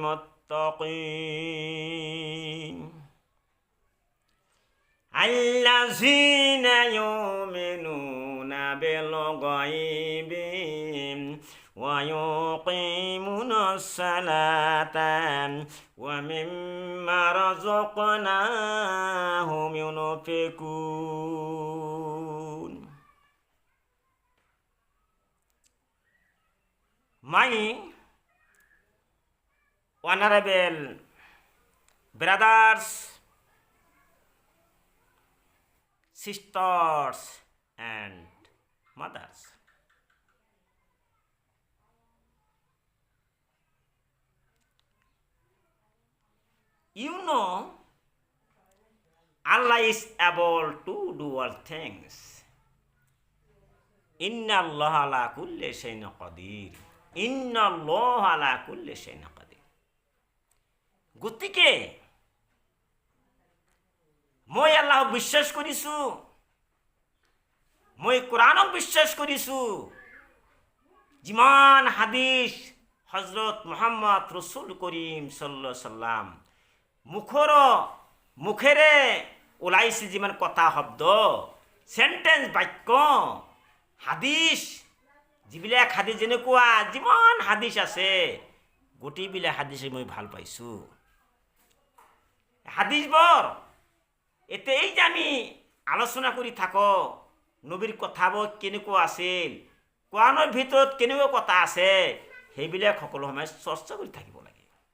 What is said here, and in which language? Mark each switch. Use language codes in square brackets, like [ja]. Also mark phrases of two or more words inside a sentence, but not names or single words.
[ar] متقين الذين يؤمنون بالغيب ويقيمون الصلاة ومما رزقناهم ينفقون. [en] My honorable brothers, sisters and mothers, you know Allah is able to do all things. [ar] إن الله على كل شيء قدير. إن الله على كل شيء قدير. [as] গতিকে মই আল্লাহ বিশ্বাস কৰিছো, মই কোরআনক বিশ্বাস কৰিছো, যিমান হাদিস হযরত মুহাম্মদ [ar] رسول كريم صلى الله عليه سلم [as] মুখেৰে ওলাইছে, যিমান কথা শব্দ সেন্টেন্স বাক্য হাদিস, যিবিলাক হাদিস যেনেকুৱা যিমান হাদিস আছে গোটেইবিলাক হাদিসে মই ভাল পাইছো। হাদিসবোৰ এতিয়া এই যে আমি আলোচনা কৰি থাকো নবীৰ কথাবোৰ কেনেকুৱা আছিল, কোৰাণৰ ভিতৰত কেনেকুৱা কথা আছে, সেইবিলাক সকলো সময় চৰ্চা কৰি থাকিব লাগে।